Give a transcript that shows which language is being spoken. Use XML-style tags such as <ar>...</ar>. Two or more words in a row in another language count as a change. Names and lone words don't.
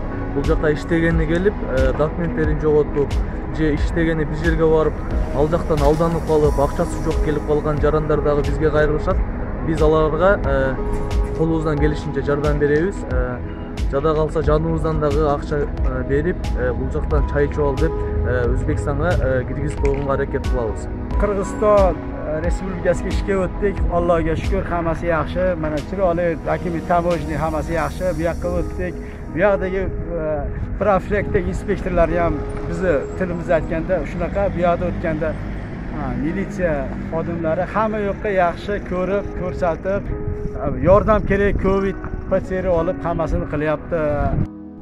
<ky>Бул жака иштегени келип, документтерин жоготуп, же иштегени бир жерге барып, ал жактан алданып калып, акчасы жок келип калган жарандар дагы бизге кайрылышат. Биз аларга колубуздан келишинче жардам беребиз. Жада калса жаныбыздан дагы акча берип, бул жактан чай ичип ал деп Өзбекстанга киргизип койгонго аракет кылабыз. Кыргызстан Республикасына ишке</ky> <uz>o'tdik. Allohga shukr, hammasi yaxshi. Mana chiroyli dokument tamoyishni hammasi yaxshi. Bu yoqqa o'tdik. Bu yoqdagi prefektdagi inspektorlar ham bizni tilimiz aytganda shunaqa bu yoqda o'tganda militsiya xodimlari hamma yoqqa yaxshi ko'rib, ko'rsatib, yordam kerak, Covid PCR olib hammasini qilyapti.</uz>